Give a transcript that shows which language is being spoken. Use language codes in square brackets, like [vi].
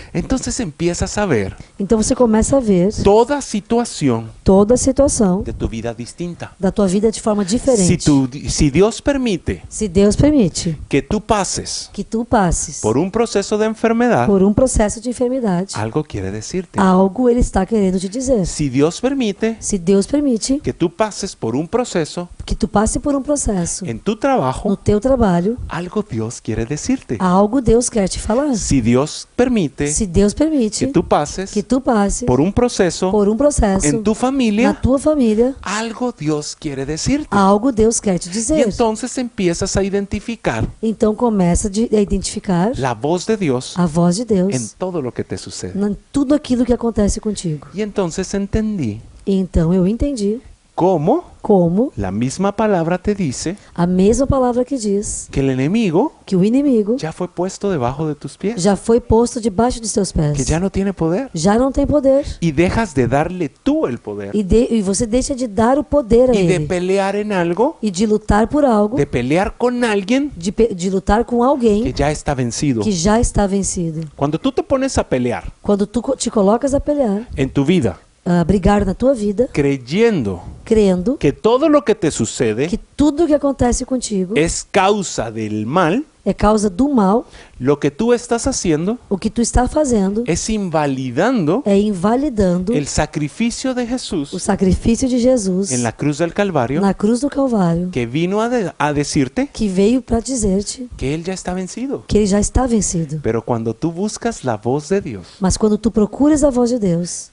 [es] Entonces empiezas a ver [pt] Então você começa a ver [es] toda situación [pt] toda a situação [es] de tu vida distinta. [pt] da tua vida de forma diferente. [es] Si Dios permite [pt] Se Deus permite [es] que tú pases [pt] que tu passes [es] por un proceso de enfermedad, [pt] por um processo de enfermidade, [es] algo quiere decirte. [pt] algo ele está querendo te dizer. [es] Si Dios permite [pt] Se Deus permite [es] que tú pases por un proceso [pt] que tu passe por um processo [es] en tu [pt] no [es] trabajo, [pt] teu trabalho, [es] algo Dios quiere decirte. [pt] algo Deus quer te falar. [es] Si Dios permite [pt] Se Deus permite [es] que tú pases [pt] que tu passe [es] por un proceso [pt] por um processo [es] en tu [pt] na [es] familia, [pt] tua família, [es] algo Dios quiere decirte. [pt] algo Deus quer te [es] Y [pt] dizer. [es] entonces empiezas a identificar [pt] Então começa a identificar [es] la voz de Dios [pt] a voz de [es] en [pt] Deus [es] todo lo que te sucede. [pt] em tudo aquilo que acontece contigo. [es] Y entonces entendí [pt] Então eu entendi [es] cómo [pt] como [es] la misma palabra te dice [pt] a mesma palavra que diz [es] que el enemigo [pt] que o inimigo [es] ya fue puesto debajo de tus pies, [pt] já foi posto debaixo dos teus pés. [es] que ya no tiene poder. [pt] Já não tem poder. [es] Y dejas de darle tú el poder [pt] E você deixa de dar o poder a [es] y de [pt] ele. [es] pelear en algo, [pt] E de lutar por algo, [es] de pelear con alguien [pt] de lutar com [es] que [pt] alguém [es] ya está vencido. [pt] que já está vencido. [es] Cuando tú te pones a pelear [pt] Quando tu te colocas a pelear, [es] en tu vida, [pt] a brigar na tua vida, [es] creyendo [pt] crendo [es] que todo lo que te sucede [pt] que tudo que acontece contigo [es] es causa del mal, [pt] é causa do mal, [es] lo que tú estás haciendo [pt] o que tu está fazendo [es] es invalidando [pt] é invalidando [es] el sacrificio de [pt] o [es] Jesús [pt] sacrifício de Jesus [es] en la cruz del Calvario, [pt] na cruz do Calvário, [es] que vino a decirte [pt] que veio para dizer-te [es] que Él ya está vencido. [pt] que ele já está vencido. [es] Pero cuando tú buscas la voz de Dios [pt] Mas quando tu procuras a voz de Deus